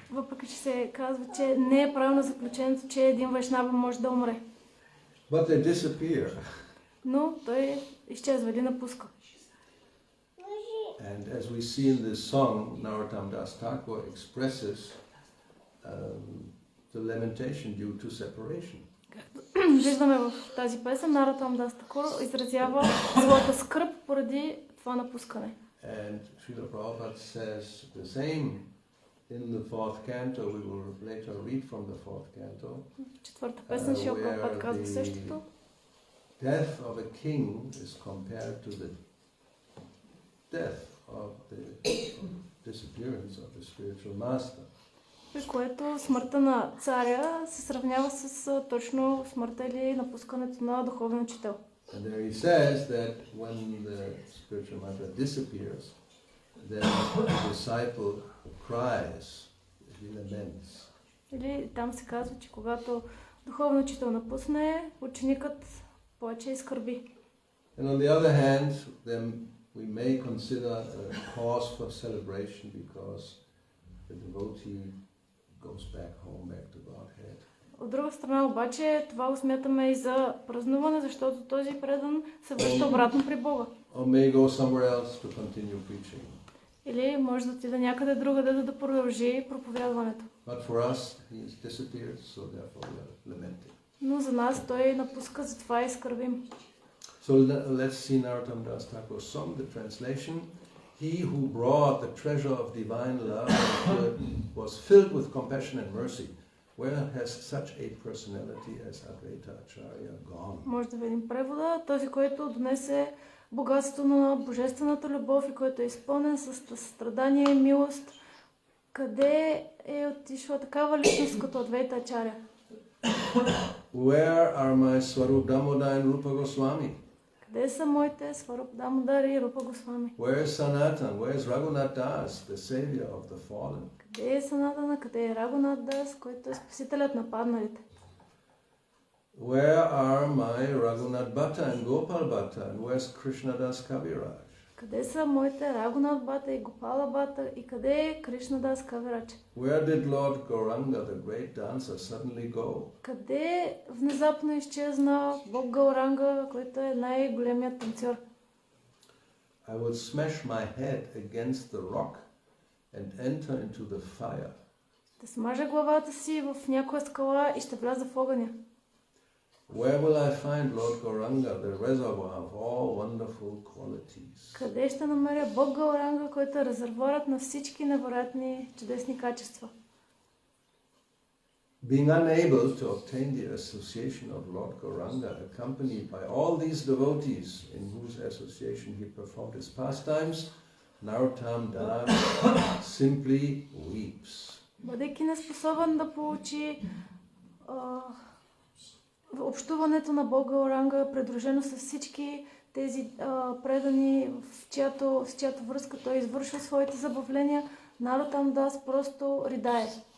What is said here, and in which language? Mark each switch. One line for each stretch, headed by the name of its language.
Bulgarian: Въпреки че се казва, че не е правилно заключението, че един вайшнава може да умре.
English: But they disappear.
Bulgarian: Но той изчезва или напуска.
English: And as we see in this song, Narottam Das Thakur expresses the lamentation due to separation.
Bulgarian: Виждаме в тази песен, Наротам Дас Такур изразява своята скръб поради това напускане.
English: And Srila Prabhupada says the same in the fourth canto. We will later read from the fourth canto.
Bulgarian: Четвърта песен Шрила Прабхупада казва същото.
English: Death of a king is compared to the death of the disappearance of the spiritual master.
Bulgarian: При което смъртта на царя се сравнява с точно смъртта или напускането на духовен учител.
English: And there he says that when the spiritual master disappears, then the disciple cries, he laments.
Bulgarian: Или там се казва, че когато духовен учител напусне, ученикът плаче и скърби.
English: And on the other hand, then we may consider a cause for celebration because the devotee goes back home, back to Godhead.
Bulgarian: От друга страна обаче, това го смятаме и за празнуване, защото този предан се връща обратно при Бога.
English: Or may go somewhere else to continue preaching.
Bulgarian: Или може да отида някъде другаде да продължи проповядването.
English: But for us, he has disappeared, so therefore we are lamenting.
Bulgarian: Но за нас той напуска, затова и скърбим.
English: So let's see Narottam Das Thakur's song, the translation. He who brought the treasure of divine love was filled with compassion and mercy. Where has such a personality as Advaita Acharya gone?
Bulgarian: Може да видим превода. Този, който донесе богатството на божествената любов и който е изпълнен с страдание и милост. Къде е отишла такава личност като Адвайта Ачаря?
English: Where are my Swarup Damodar and Rupa Goswami?
Bulgarian: Къде са моите Сваруп Дамодар и Рупа Госвами?
English: Where is Sanatan? Where is Raghunath Das, the savior of the fallen?
Bulgarian: Къде е Санатана? Къде е Рагунат Дас, който е спасителят на падналите?
English: Where are my Raghunath Bhatta and Gopal Bhatta? And where is Krishna Das Kaviraj?
Bulgarian: Къде са моите Рагунат Бата и Гопала Бата и къде е Кришна Дас Кавирач?
English: Where did Lord Gauranga, the great dancer, suddenly go?
Bulgarian: Къде внезапно изчезна Бог Гауранга, който е най-големият танцор?
English: I would smash my head against the rock and enter into the fire.
Bulgarian: Ще смажа главата си в някоя скала и ще вляза в огъня.
English: Where will I find Lord Gauranga, the reservoir of all wonderful qualities?
Bulgarian: Къде ще намеря Бог Гауранга, който е резервуарът на всички невероятни чудесни качества?
English: being unable to obtain the association of Lord Gauranga, accompanied by all these devotees in whose association he performed his pastimes, Narottam Das simply weeps.
Bulgarian: Бъдейки неспособен да получи общуването на Бога Оранга, придружено с всички тези предани, с чиято връзка той извършва своите забавления, Наротам Дас просто ридае.